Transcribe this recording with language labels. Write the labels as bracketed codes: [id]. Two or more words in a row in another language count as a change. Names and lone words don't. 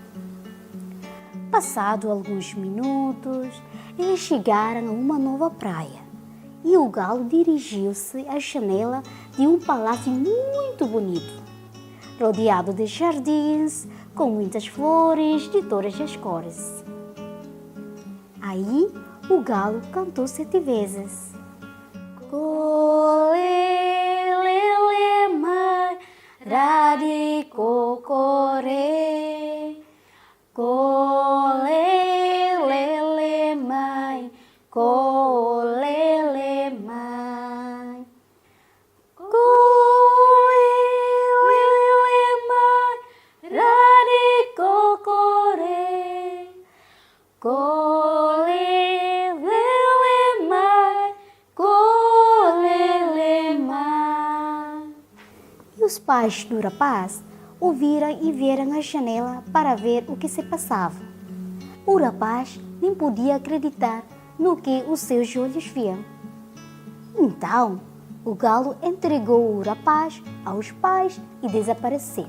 [pt] Passado alguns minutos, eles chegaram a uma nova praia e o galo dirigiu-se à janela de um palácio muito bonito, rodeado de jardins, com muitas flores de todas as cores. Aí o galo cantou 7 vezes. Colelele mai radi cocore, colelele mai, colele mai, colelele mai radi cocore, colelele mai, colele mai. E os pais do rapaz ouviram e vieram à janela para ver o que se passava. O rapaz nem podia acreditar no que os seus olhos viam. Então, o galo entregou o rapaz aos pais e desapareceu.